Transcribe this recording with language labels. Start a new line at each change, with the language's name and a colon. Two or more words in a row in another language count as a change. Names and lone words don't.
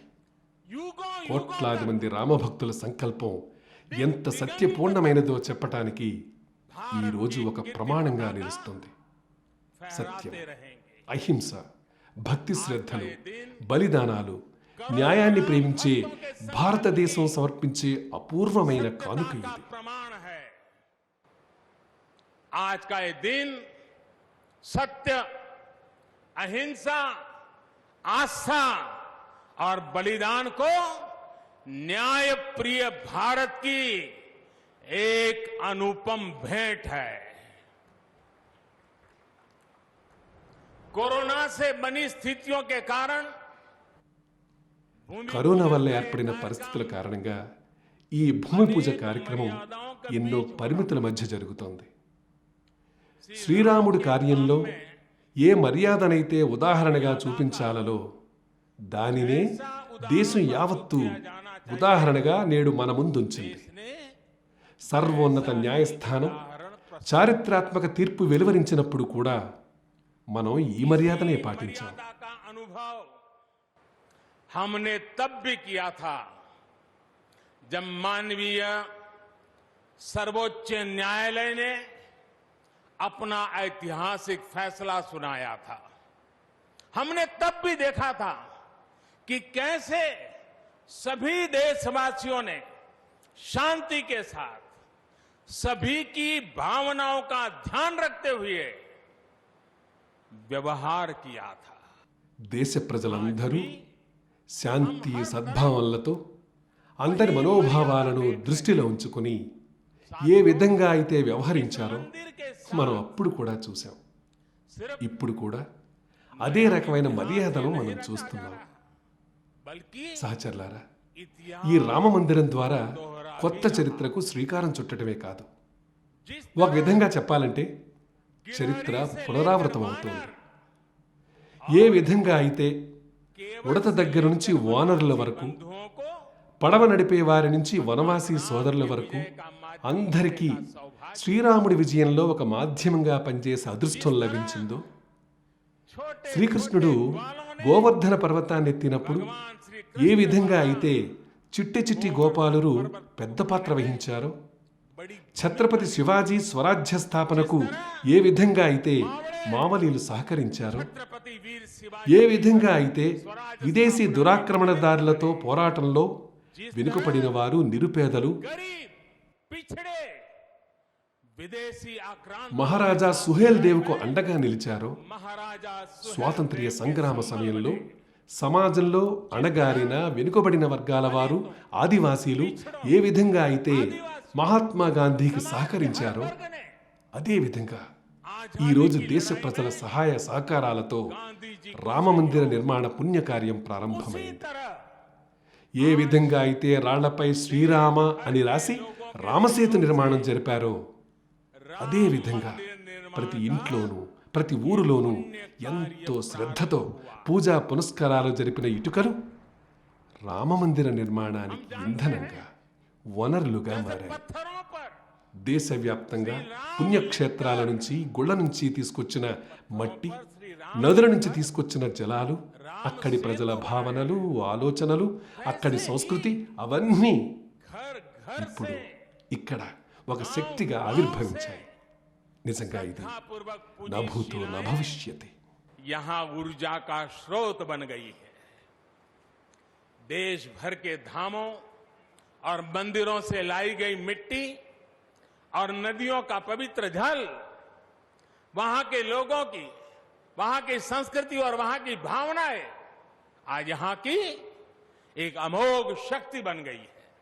Telugu: కోట్లాది మంది రామభక్తుల సంకల్పం ఎంత సత్యపూర్ణమైనదో చెప్పటానికి ఈ రోజు ఒక ప్రమాణంగా నిలుస్తుంది. సత్యం, అహింస, భక్తి శ్రద్ధలు, బలిదానాలు, న్యాయాన్ని ప్రేమించే భారతదేశం సమర్పించే అపూర్వమైన కానుక ఇది.
Hindi: आज का ये दिन सत्य, अहिंसा, आस्था और बलिदान को न्याय प्रिय भारत की एक अनुपम भेंट है. कोरोना से बनी स्थितियों के कारण,
Telugu: కరోనా వల్ల ఏర్పడిన పరిస్థితుల కారణంగా ఈ భూమి పూజ కార్యక్రమం ఎన్నో పరిమితుల మధ్య జరుగుతోంది. శ్రీరాముడి కార్యంలో ఏ మర్యాదనైతే ఉదాహరణగా చూపించాలలో దానినే దేశం యావత్తు ఉదాహరణగా నేడు మన ముందుంచింది. సర్వోన్నత న్యాయస్థానం చారిత్రాత్మక తీర్పు వెలువరించినప్పుడు కూడా మనం ఈ మర్యాదనే పాటించాం.
Hindi: हमने तब भी किया था जब मानवीय सर्वोच्च न्यायालय ने अपना ऐतिहासिक फैसला सुनाया था. हमने तब भी देखा था कि कैसे सभी देशवासियों ने शांति के साथ सभी की भावनाओं का ध्यान रखते हुए व्यवहार किया था.
Telugu: దేశ ప్రజలందరూ శాంతి సద్భావనలతో అందరి మనోభావాలను దృష్టిలో ఉంచుకుని ఏ విధంగా అయితే వ్యవహరించారో మనం అప్పుడు కూడా చూశాం. ఇప్పుడు కూడా అదే రకమైన మర్యాదను మనం చూస్తున్నాం.
Hindi: बल्कि
Telugu: సహచరులారా, ఈ
Hindi: इतिहास
Telugu: రామమందిరం ద్వారా కొత్త చరిత్రకు శ్రీకారం చుట్టడమే కాదు,
Hindi: जिस
Telugu: ఒక విధంగా చెప్పాలంటే చరిత్ర పునరావృతం అవుతోంది. ఏ విధంగా అయితే ఉడత దగ్గర నుంచి వానరుల వరకు,
Hindi: बंधुओं को
Telugu: పడవ నడిపే వారి నుంచి వనవాసి సోదరుల వరకు అందరికీ శ్రీరాముడి విజయంలో ఒక మాధ్యమంగా పనిచేసే అదృష్టం లభించిందో,
Hindi: छोटे
Telugu: శ్రీకృష్ణుడు గోవర్ధన పర్వతాన్ని ఎత్తినప్పుడు
Hindi: भगवान श्री
Telugu: ఏ విధంగా అయితే చిట్టి చిట్టి గోపాలురు పెద్ద పాత్ర వహించారో,
Hindi: बड़ी
Telugu: ఛత్రపతి శివాజీ స్వరాజ్య స్థాపనకు ఏ విధంగా అయితే మామలీలు సహకరించారో,
Hindi: छत्रपति वीर शिवाजी
Telugu: ఏ విధంగా అయితే విదేశీ దురాక్రమణదారులతో పోరాటంలో వెనుకపడిన వారు, నిరుపేదలు,
Hindi: गरीब पिछड़े विदेशी आक्रांत
Telugu: మహారాజా సుహేల్ దేవుకు అండగా నిలిచారో,
Hindi: महाराजा सुहेल
Telugu: స్వాతంత్ర్య సంగ్రామ సమయంలో సమాజంలో అణగారిన వెనుకబడిన వర్గాల వారు, ఆదివాసీలు ఏ విధంగా అయితే మహాత్మా గాంధీకి సహకరించారో,
Hindi: वर्ग ने
Telugu: అదే విధంగా
Hindi: आज
Telugu: ఈరోజు దేశ ప్రజల సహాయ సహకారాలతో
Hindi: गांधी जी
Telugu: రామమందిర నిర్మాణ పుణ్యకార్యం
Hindi: उसी
Telugu: ప్రారంభమైంది.
Hindi: तरह
Telugu: ఏ విధంగా అయితే రాళ్లపై శ్రీరామ అని రాసి రామసేతు నిర్మాణం జరిపారో, అదే విధంగా ప్రతి ఇంట్లోనూ ప్రతి ఊరిలోనూ ఎంతో శ్రద్ధతో పూజా పునస్కారాలు జరిపిన ఇటుకలు రామమందిర నిర్మాణానికి ఇంధనంగా, వనరులుగా మారాయి.
Hindi: पत्थरों पर
Telugu: దేశవ్యాప్తంగా పుణ్యక్షేత్రాల నుంచి, గుళ్ళ నుంచి తీసుకొచ్చిన మట్టి, నదుల నుంచి తీసుకొచ్చిన జలాలు, అక్కడి ప్రజల భావనలు, ఆలోచనలు, అక్కడి సంస్కృతి అవన్నీ
Hindi: घर घर
Telugu: ఇప్పుడు ఇక్కడ ఒక శక్తిగా ఆవిర్భవించాయి. నిజంగా ఇది
Hindi: पूर्वक
Sanskrit: नभूतो नभविष्यति.
Hindi: यहाँ ऊर्जा का स्रोत बन गई है. देश भर के धामों और मंदिरों से लाई गई मिट्टी और नदियों का पवित्र जल वहां के लोगों की, वहां की संस्कृति और वहां की भावनाएं आज यहां की एक अमोघ शक्ति बन गई है.